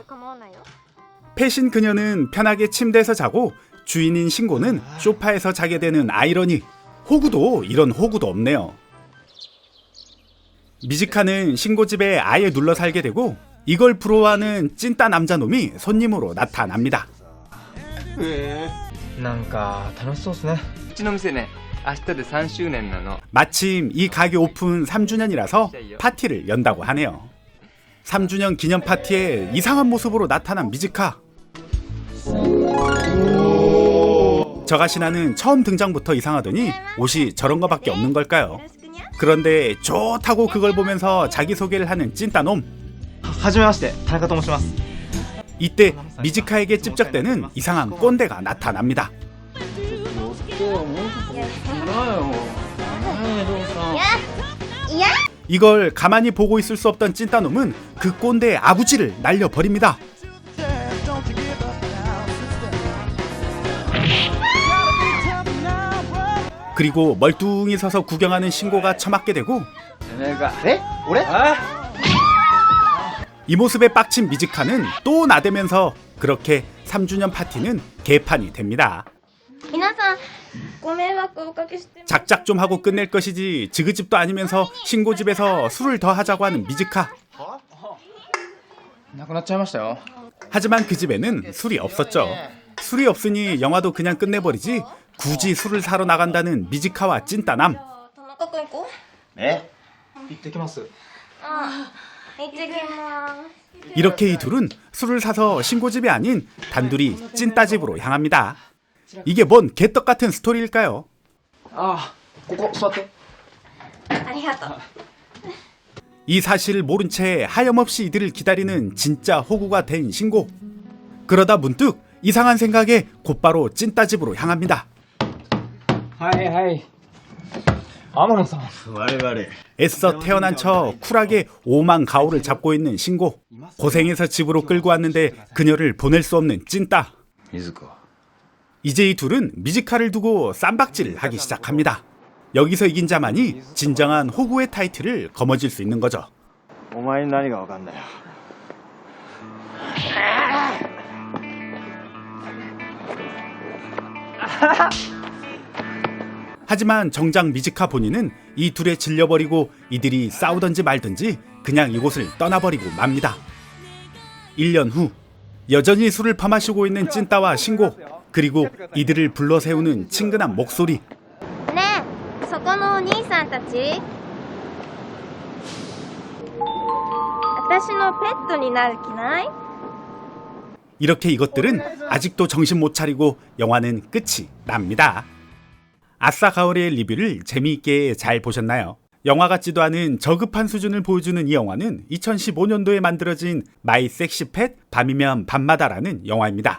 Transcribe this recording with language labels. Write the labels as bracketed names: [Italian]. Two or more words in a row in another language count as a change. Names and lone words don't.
[Korean] 펫인 그녀는 편하게 침대에서 자고 주인인 신고는 소파에서 자게 되는 아이러니. 호구도 이런 호구도 없네요. 미즈카는 신고 집에 아예 눌러 살게 되고 이걸 부러워하는 찐따 남자놈이 손님으로 나타납니다. [Japanese] なんか楽しそうですね。うちの店ね、明日で3周年なの。 [Korean] 마침 이 가게 오픈 3주년이라서 파티를 연다고 하네요. 3주년 기념 파티에 이상한 모습으로 나타난 미즈카. 저가시나는 처음 등장부터 이상하더니 옷이 저런 거밖에 없는 걸까요? 그런데 좋다고 그걸 보면서 자기소개를 하는 찐따놈. [Japanese] はじめまして、田中と申します。 [Korean] 이때 미즈카에게 찝적대는 이상한 꼰대가 나타납니다. 이걸 가만히 보고 있을 수 없던 찐따놈은 그 꼰대의 아구지를 날려버립니다. 그리고 멀뚱히 서서 구경하는 신고가 처맞게 되고 [Japanese] え？俺？ [Korean] 이 모습에 빡친 미즈카는 또 나대면서 그렇게 3주년 파티는 개판이 됩니다. [Japanese] 皆さんご迷惑をおかけして。 [Korean] 작작 좀 하고 끝낼 것이지 지그집도 아니면서 신고 집에서 술을 더 하자고 하는 미즈카. [Japanese] なくなっちゃいましたよ。 [Korean] 하지만 그 집에는 술이 없었죠. 술이 없으니 영화도 그냥 끝내버리지 굳이 술을 사러 나간다는 미즈카와 찐따남. [Japanese] 田中君行こう。え？行ってきます。行ってきます。 [Korean] 이렇게 이 둘은 술을 사서 신고집이 아닌 단둘이 찐따집으로 향합니다. 이게 뭔 개떡 같은 스토리일까요? [Japanese] ああ、ここ座って。ありがとう。 [Korean] 이 사실을 모른 채 하염없이 이들을 기다리는 진짜 호구가 된 신고. 그러다 문득 이상한 생각에 곧바로 찐따집으로 향합니다. [Japanese] はいはい。 天野さん。我々 [Korean] 애써 태어난 척 쿨하게 오만 가오를 잡고 있는 신고. 고생해서 집으로 끌고 왔는데 그녀를 보낼 수 없는 찐따. [Japanese] 水子 [Korean] 이제 이 둘은 미지카를 두고 쌈박질을 하기 시작합니다. 여기서 이긴 자만이 진정한 호구의 타이틀을 거머쥘 수 있는 거죠. [Japanese] お前に何が分かんだよ [Korean] 하지만 정작 미지카 본인은 이 둘에 질려버리고 이들이 싸우던지 말든지 그냥 이곳을 떠나버리고 맙니다. 1년 후 여전히 술을 퍼마시고 있는 찐따와 신고, 그리고 이들을 불러세우는 친근한 목소리. [Japanese] ねえそこのお兄さんたち私のペットになる気ない？ [Korean] 이렇게 이것들은 아직도 정신 못 차리고 영화는 끝이 납니다. 아싸 가오리의 리뷰를 재미있게 잘 보셨나요? 영화 같지도 않은 저급한 수준을 보여주는 이 영화는 2015년도에 만들어진 마이 섹시 팻 밤이면 밤마다라는 영화입니다.